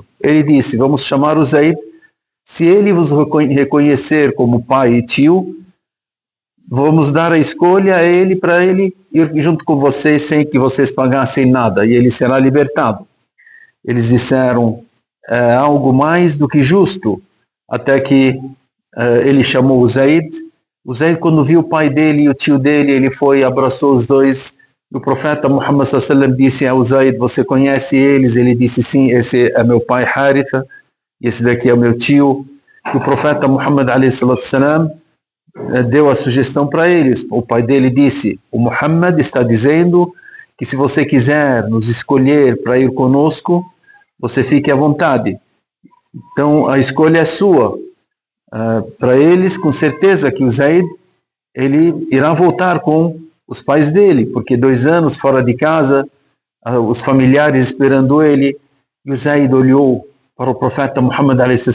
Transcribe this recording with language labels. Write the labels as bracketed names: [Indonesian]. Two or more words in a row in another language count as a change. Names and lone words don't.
[Portuguese] Ele disse: vamos chamar o Zayd. Se ele vos reconhecer como pai e tio, vamos dar a escolha a ele, para ele ir junto com vocês sem que vocês pagassem nada, e ele será libertado. Eles disseram: é algo mais do que justo. Até que ele chamou o Zayd. O Zayd, quando viu o pai dele e o tio dele, ele foi e abraçou os dois. O profeta Muhammad [Arabic] صلى الله عليه وسلم [Portuguese] disse ao Zayd: você conhece eles? Ele disse: sim, esse é meu pai Haritha, e esse daqui é o meu tio. E o profeta Muhammad [Arabic] عليه وسلم [Portuguese] deu a sugestão para eles. O pai dele disse: o Muhammad está dizendo que se você quiser nos escolher para ir conosco, você fique à vontade. Então a escolha é sua. Para eles, com certeza que o Zaid ele irá voltar com os pais dele, porque 2 anos fora de casa, os familiares esperando ele, e o Zaid olhou para o profeta Muhammad a.s.